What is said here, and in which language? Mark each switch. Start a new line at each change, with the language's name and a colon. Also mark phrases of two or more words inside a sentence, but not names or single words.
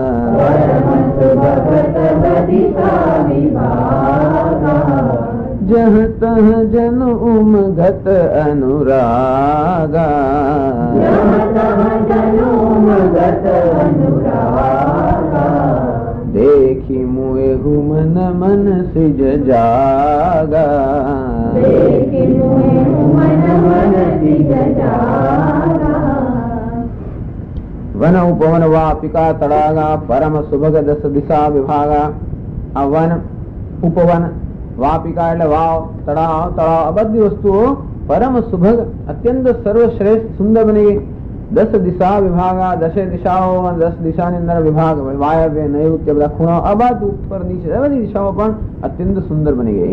Awadhi: परम सुभग दस दिशा विभागा, जह तह जन उमगत अनुरागा, जह तह जन उमगत अनुरागा, देखी मुएहु मन मन सिज जागा, देखी मुएहु मन मन सिज जागा, वन उपवन वापिका तड़ागा, परम सुभग दस दिशा विभागा.
Gujarati: આ વન ઉપવન વાપિકા એટલે વાવ, તળાવ તળાવ, આ બધી વસ્તુઓ પરમ સુભગ અત્યંત સર્વશ્રેષ્ઠ સુંદર બની ગઈ. 10
Awadhi: दिशा विभागा,
Gujarati: 10 દિશાઓ, 10 દિશાની અંદર વિભાગ, વાયવ્ય નૈઋત્ય બધા ખૂણા, આ બાજુ ઉપર નીચે બધી દિશાઓ પણ અત્યંત સુંદર બની ગઈ.